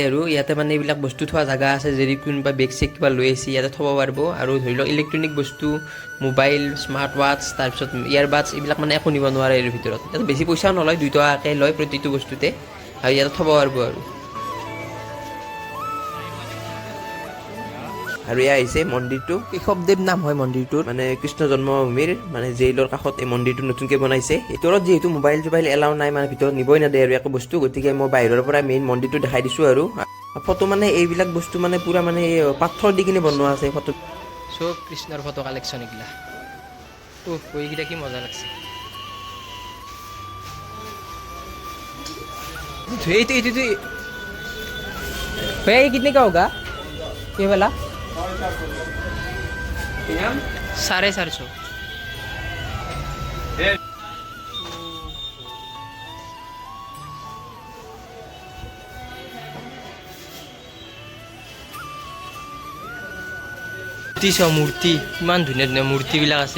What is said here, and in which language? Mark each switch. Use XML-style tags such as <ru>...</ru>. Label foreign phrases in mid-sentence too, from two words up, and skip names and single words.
<as>আৰু ইয়াতে মানে এইবিলাক বস্তু থোৱা জেগা আছে যদি কোনোবা বেগ চেগ কিবা লৈ আহিছে ইয়াতে থ'ব পাৰিব আৰু ধৰি লওক ইলেক্ট্ৰনিক বস্তু</as> <en>mobile smart watch</en> <as>তাৰপিছত ইয়াৰবাডছ এইবিলাক মানে একো নিব নোৱাৰে আৰু ভিতৰত ইয়াতে বেছি পইচাও নলয় 2 টকাকৈ লয় প্ৰতিটো বস্তুতে আৰু ইয়াতে থ'ব পাৰিব আৰু এয়া আহিছে মন্দিৰটো, কেশৱদেৱ নাম হয় মন্দিৰটোৰ, মানে কৃষ্ণ জন্মভূমিৰ মানে জেইলৰ কাষত এই মন্দিৰটো নতুনকৈ বনাইছে। ভিতৰত যিহেতু মোবাইল চোবাইল এলাও নাই, মানে ভিতৰত নিবই নেদে আৰু একো বস্তু, গতিকে মই বাহিৰৰ পৰা মেইন মন্দিৰটো দেখাই দিছোঁ আৰু ফটো মানে এইবিলাক বস্তু মানে পুৰা মানে পাথৰ দি কিনে বনোৱা আছে ফটো। চব কৃষ্ণৰ</as> <en>photo collection</en> <as>এইগিলা। এইকেইটা কি মজা লাগছে।</as> <hi>भैया ये कितने का होगा ये वाला? 450।</hi> <as>মূৰ্তি ইমান ধুনীয়া ধুনীয়া মূৰ্তিবিলাক আছে।</as>